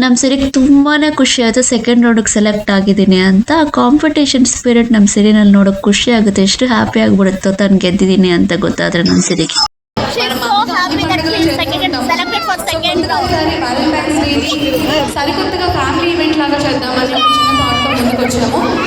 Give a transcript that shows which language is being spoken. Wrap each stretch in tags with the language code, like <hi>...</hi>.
<kn>ನಮ್ಮ ಸಿರಿಗೆ ತುಂಬಾನೇ ಖುಷಿ ಆಯ್ತು ಸೆಕೆಂಡ್ ರೌಂಡ್ಗೆ ಸೆಲೆಕ್ಟ್ ಆಗಿದ್ದೀನಿ ಅಂತ. ಕಾಂಪಿಟೇಷನ್ ಸ್ಪಿರಿಟ್ ನಮ್ಮ ಸಿರಿನಲ್ಲಿ ನೋಡೋಕೆ ಖುಷಿ ಆಗುತ್ತೆ. ಎಷ್ಟು ಹ್ಯಾಪಿ ಆಗಿಬಿಡುತ್ತೋ ತಾನು ಗೆದ್ದಿದ್ದೀನಿ ಅಂತ ಗೊತ್ತಾದ್ರೆ ನಮ್ಮ ಸಿರಿಗೆ.</kn> <en>She's so happy that she's selected for second round.</en> <te>Valentine's డేని సరికొత్తగా ఫ్యామిలీ ఈవెంట్ లాగా చేద్దామని ఒక చిన్న థాట్తో ముందుకు వచ్చాము.</te>